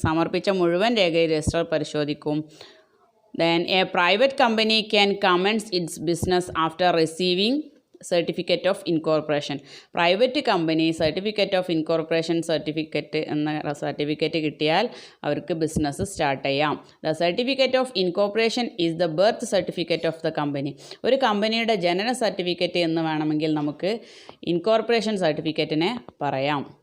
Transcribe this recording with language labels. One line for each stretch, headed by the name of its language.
Malayalam: സമർപ്പിച്ച മുഴുവൻ രേഖയിൽ രജിസ്ട്രാർ പരിശോധിക്കും.
English: Then a private company can commence its business after receiving certificate of incorporation.
Malayalam: Private company certificate of incorporation എന്ന certificate കിട്ടിയാൽ അവർക്ക് ബിസിനസ് സ്റ്റാർട്ട് ചെയ്യാം.
English: The certificate of incorporation is the birth certificate of the company.
Malayalam: ഒരു കമ്പനിയുടെ ജനന certificate എന്ന് വേണമെങ്കിൽ നമുക്ക് ഇൻകോർപ്പറേഷൻ സർട്ടിഫിക്കറ്റിനെ പറയാം.